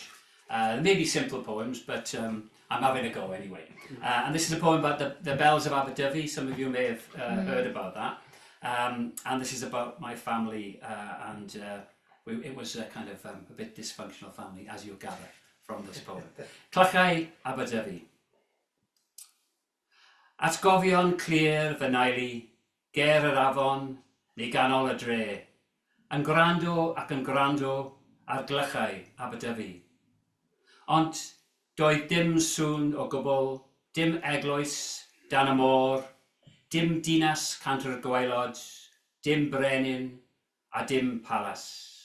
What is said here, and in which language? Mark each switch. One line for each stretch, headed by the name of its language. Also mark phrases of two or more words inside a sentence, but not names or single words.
English: Maybe simple poems, but I'm having a go anyway. And this is a poem about the bells of Aberdyfi. Some of you may have heard about that. And this is about my family, and it was a kind of a bit dysfunctional family, as you'll gather from this poem.
Welsh: Clychau Aberdyfi. Atgofion clir fy neili, ger yr afon, neu ganol y dre, yn gwrando ac yn gwrando ar glychau Aberdyfi. Ond doedd dim sŵn o gwbl, dim eglwys dan y môr, dim dinas Cantre'r Gwaelod, dim brenin a dim palas.